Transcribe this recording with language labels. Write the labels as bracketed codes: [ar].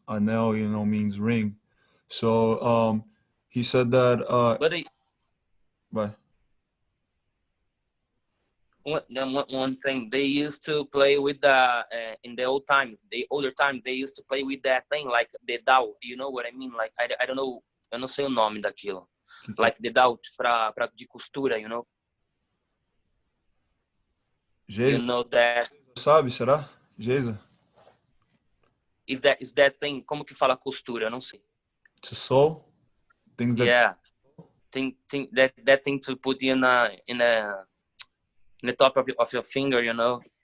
[en] Anel, means ring. So he said that. Bye. One thing they used to play with in the older times they used to play with that thing like the dao. You know what I mean? Like I don't know. [pt] Eu não sei o nome daquilo. [en] Like the [pt] dao de costura, [en] you know? Geisa. You know that? [pt] Sabe, será? Geisa? [en] Is that thing, [pt] como que fala costura? Eu não sei. [en] To sew? Things that... Yeah. That thing to put in the top of your finger, you know?